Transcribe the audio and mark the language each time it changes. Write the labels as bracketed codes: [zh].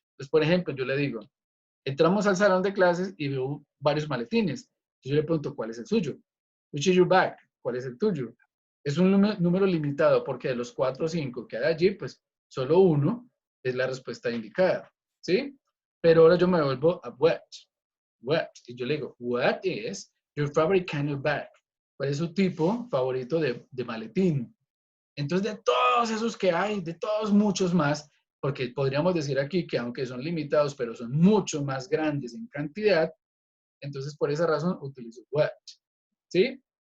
[es] Entonces, por ejemplo, yo le digo, entramos al salón de clases y veo varios maletines. Entonces yo le pregunto, ¿cuál es el suyo? [en] Which is your bag? [es] ¿Cuál es el tuyo? Es un número limitado porque de los 4 o 5 que hay allí, pues solo uno es la respuesta indicada, ¿sí? Pero ahora yo me vuelvo a what. [en] What. [es] Y yo le digo, [en] what is your favorite kind of bag? [es] ¿Cuál es su tipo favorito de maletín? Entonces, de todos esos que hay, de todos muchos más, porque podríamos decir aquí que aunque son limitados, pero son mucho más grandes en cantidad, entonces por esa razón utilizo what, ¿sí?